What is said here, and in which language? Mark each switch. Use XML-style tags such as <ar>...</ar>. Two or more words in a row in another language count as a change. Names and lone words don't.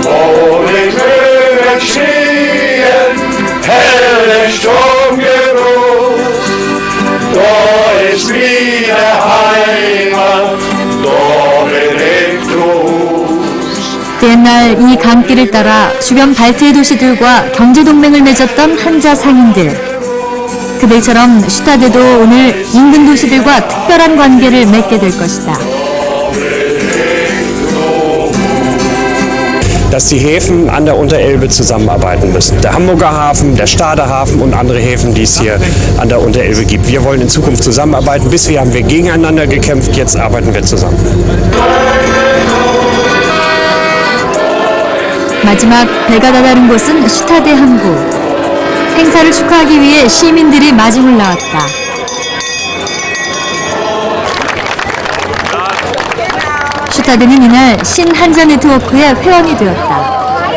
<ko>옛날 이 강길을 따라 주변 발트해 도시들과 경제동맹을 맺었던 한자 상인들. 그들처럼 슈타데도 오늘 인근 도시들과 특별한 관계를 맺게 될 것이다.</ko> <de>Dass die Häfen an der Unterelbe zusammenarbeiten müssen. Der Hamburger Hafen, der Stader Hafen und andere Häfen, die es hier an der Unterelbe gibt. Wir wollen in Zukunft zusammenarbeiten. Bisher haben wir gegeneinander gekämpft, jetzt arbeiten wir zusammen.</de> <ko>마지막 배가 다다른 곳은 슈타데 항구. 행사를 축하하기 위해 시민들이 마중을 나왔다. 슈타데는 이날 신한자 네트워크의 회원이 되었다.</ko>